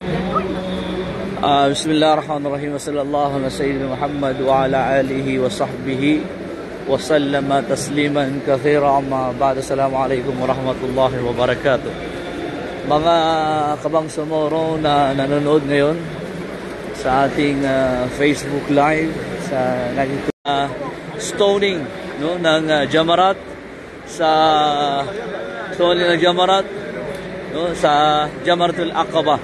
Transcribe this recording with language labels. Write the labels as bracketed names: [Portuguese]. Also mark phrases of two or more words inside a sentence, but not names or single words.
[Arabic] بسم الله الرحمن الرحيم صلى الله على سيدنا محمد وعلى آله وصحبه وسلم تسليما كثيرا أما بعد. السلام عليكم ورحمة الله وبركاته. [Filipino] Mga Kabangsamoro na nanonood ngayon sa ating Facebook Live sa stoning, no, ng Jamarat, sa stoning ng Jamarat, no, sa Jamaratul Aqaba.